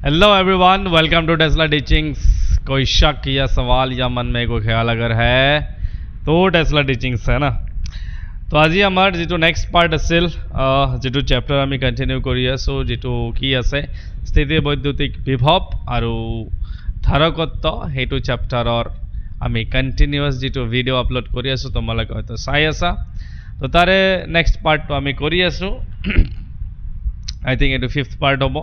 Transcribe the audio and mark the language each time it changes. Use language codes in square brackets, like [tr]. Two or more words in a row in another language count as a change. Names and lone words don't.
[en] hello everyone, welcome to [hi] टेस्ला टीचिंग्स। कोई शक या सवाल या मन में कोई ख्याल अगर है तो टेस्ला टीचिंग्स है ना। [as] तो আজি আমাৰ যেটো [en] next part [as] আছিল, যেটো চেপ্টাৰ আমি কন্টিনিউ কৰি আছো, যেটো কি আছে স্থিতি বৈদ্যুতিক বিভৱ আৰু ধাৰকত্ব, সেইটো চেপ্টাৰৰ আমি কন্টিনিউয়াস যেটো [en] video upload [as] কৰি আছো, তোমালোকে হয়তো চাই আছা। তো তাৰে [en] next partটো [as] আমি কৰি আছো। [en] I think [as] এইটো 5th পাৰ্ট হ'ব।